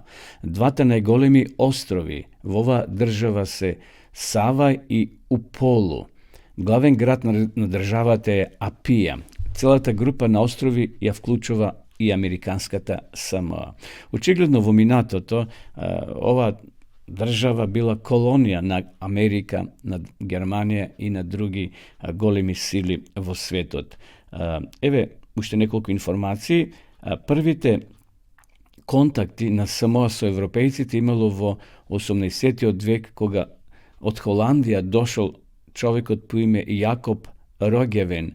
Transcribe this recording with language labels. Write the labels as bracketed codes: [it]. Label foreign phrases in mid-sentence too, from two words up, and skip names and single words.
[mk] Двата најголеми острови во оваа држава се Сава и Уполу. Главен град на државата е Апија. Целата група на острови ја вклучува и американската Самоа. Очигледно во минатото ова држава била колонија на Америка, na Германија и на други големи сили во светот. Еве уште неколку информации. Првите контакти на Самоа со европејците имало во 18-тиот век, кога од Холандија дошол човекот по име Јакоб Рогевен.